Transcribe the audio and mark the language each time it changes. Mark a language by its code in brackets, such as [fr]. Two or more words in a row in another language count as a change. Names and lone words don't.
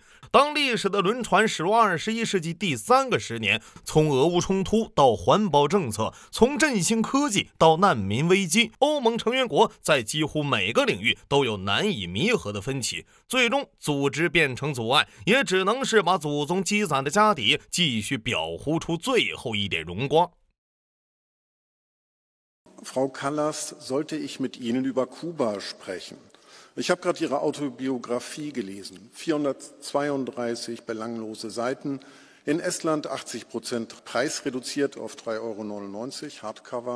[zh] 當歷史的輪船駛入21世紀第3個10年，從俄烏衝突到環保政策，從振興科技到難民危機，歐盟成員國在幾乎每個領域都有難以彌合的分歧，最終組織變成阻礙，也只能是把祖宗積攢的家底繼續裱糊出最後一點榮光。 [de] Frau Kallas, sollte ich mit Ihnen über Kuba sprechen? Ich habe gerade Ihre Autobiografie gelesen. 432 belanglose Seiten. In Estland 80% preisreduziert auf 3,99 €, Hardcover.